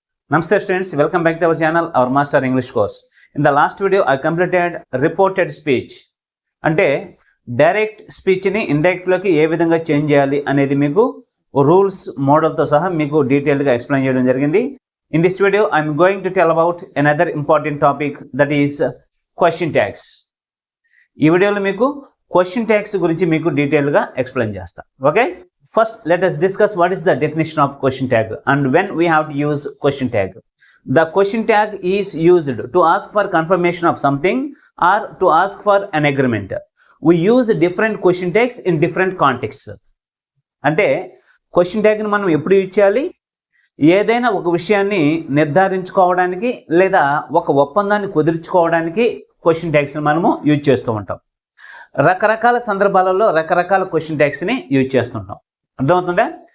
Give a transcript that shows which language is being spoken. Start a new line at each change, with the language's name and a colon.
English: Namaste students, welcome back to our channel, our Master English course. In the last video, I completed reported speech.
Telugu: అంటే direct స్పీచ్ని ఇండైరెక్ట్లోకి ఏ విధంగా change చేయాలి అనేది మీకు rules మోడల్తో సహా మీకు డీటెయిల్గా ఎక్స్ప్లెయిన్ చేయడం జరిగింది.
English: In this video, I am going to tell about another important topic, that is question tags.
Telugu: ఈ వీడియోలో మీకు క్వశ్చన్ ట్యాగ్స్ గురించి మీకు డీటెయిల్గా ఎక్స్ప్లెయిన్ చేస్తా.
English: Okay, first let us discuss what is the definition of question tag and when we have to use question tag. The question tag is used to ask for confirmation of something or to ask for an agreement. We use different question tags in different contexts.
Telugu: అంటే question tag ని మనం ఎప్పుడు use చేయాలి? ఏదైనా ఒక విషయాన్ని నిర్ధారించుకోవడానికి లేదా ఒక ఒప్పందాన్ని కుదుర్చుకోవడానికి క్వశ్చన్ ట్యాగ్స్ ని మనము యూజ్ చేస్తూ ఉంటాం. రకరకాల సందర్భాలలో రకరకాల క్వశ్చన్ ట్యాగ్స్ ని యూజ్ చేస్తుంటాం. అర్థమవుతుందా?